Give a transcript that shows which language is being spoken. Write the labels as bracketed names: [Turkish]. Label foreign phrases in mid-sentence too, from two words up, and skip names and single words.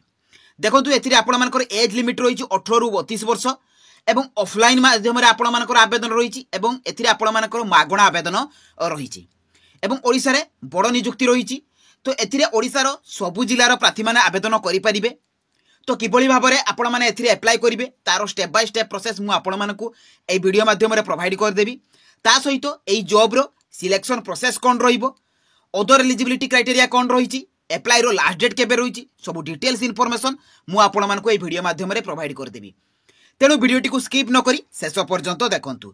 [Odia] ଦେଖନ୍ତୁ ଏଥିରେ ଆପଣ ମାନଙ୍କର [English] age limit [Odia] ରହିଛି 18 ରୁ 32 ବର୍ଷ ଏବଂ ଅଫଲାଇନ ମାଧ୍ୟମ ରେ ଆପଣ ମାନଙ୍କର ଆବେଦନ ରହିଛି ଏବଂ ଏଥିରେ ଆପଣ ମାନଙ୍କର ମାଗଣା ଆବେଦନ ରହିଛି ଏବଂ ଓଡ଼ିଶା ରେ ବଡ଼ ନିଯୁକ୍ତି ରହିଛି। ତ ଏଥିରେ ଓଡ଼ିଶା ର ସବୁ ଜିଲ୍ଲାର ପ୍ରାର୍ଥୀ ମାନେ ଆବେଦନ କରି ପାରିବେ। ତ କିଭଳି ଭାବରେ ଆପଣ ମାନେ ଏଥିରେ ଆପ୍ଲାଇ କରିବେ ତାର [English] step by step process [Odia] ମୁଁ ଆପଣ ମାନଙ୍କୁ ଏ ଭିଡିଓ ମାଧ୍ୟମ ରେ ପ୍ରୋଭାଇଡ କରି ଦେବି। ତା ସହିତ ଏଇ ଜବ ର [English] selection process [Odia] କଣ ରହିବ, [English] other eligibility criteria [Odia] କଣ ରହିଛି, ଆପ୍ଲାଇ ର [English] last date [Odia] କେବେ ରହିଛି, ସବୁ [English] details information [Odia] ମୁଁ ଆପଣ ମାନଙ୍କୁ ଏ ଭିଡିଓ ମାଧ୍ୟମ ରେ ପ୍ରୋଭାଇଡ କରି ଦେବି। ତେଣୁ ଭିଡିଓଟି କୁ ସ୍କିପ ନ କରି ଶେଷ ପର୍ଯ୍ୟନ୍ତ ଦେଖନ୍ତୁ।